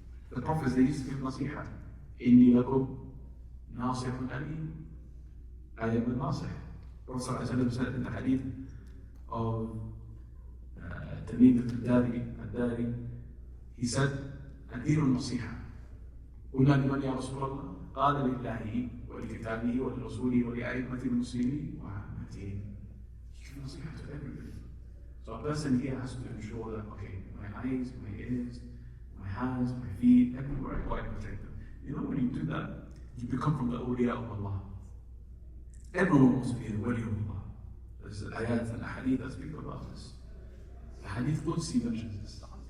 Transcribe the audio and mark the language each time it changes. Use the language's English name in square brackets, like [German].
[English] The prophets, they used to give nasiha. Inni lakum nasihun alim. I am the nasih. Prophet said in the hadith of Tamim al-Dari, he said, [Arabic] أدير النصيحة. قلنا لمن يا رسول الله؟ قال لله ولكتابه ولرسوله ولأئمة المسلمين وعامتهم. [English] You give nasiha to everybody. So a person here has to ensure that, okay, my eyes, my ears, my hands, my feet, everywhere I go, I protect them. You know, when you do that, you become from the awliya of Allah. Everyone wants to be a wali of Allah. There's ayat and hadith that speak about this. The hadith Qudsi mentions this.